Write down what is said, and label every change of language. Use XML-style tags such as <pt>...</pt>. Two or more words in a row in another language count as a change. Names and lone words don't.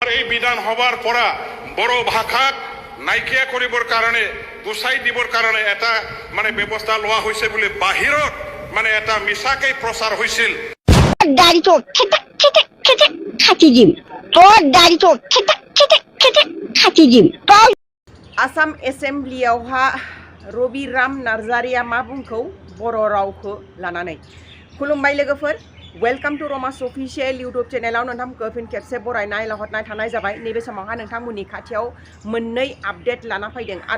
<as>এই বিধানসভাৰ পৰা বড়ো ভাষাক নাইকিয়া কৰিবৰ কাৰণে গুচাই দিবৰ কাৰণে এটা মানে ব্যৱস্থা লোৱা হৈছে বুলি বাহিৰত মানে এটা মিছাকে প্ৰচাৰ হৈছিল</as> <bn>দাড়িটো খেতে খেতে খেতে খাটি দিম তোর দাড়িটো খেতে খেতে খেতে খাটি দিম তোর</bn> <brx>आसाम एसेम्ब्लियावहा रबिराम नार्जारिया मा बुंखौ बर' रावखौ लानानै खुलुमबाय लोगोफोर</brx> <en>welcome to Ramas official YouTube</en> <brx>चेनेलाव नोंथांमोनखौ फिन खेबसे बरायनाय लाहरनाय थानाय जाबाय नैबे समावहा नोंथांमोननि खाथियाव मोननै आपडेट लाना फैदों आरो</brx>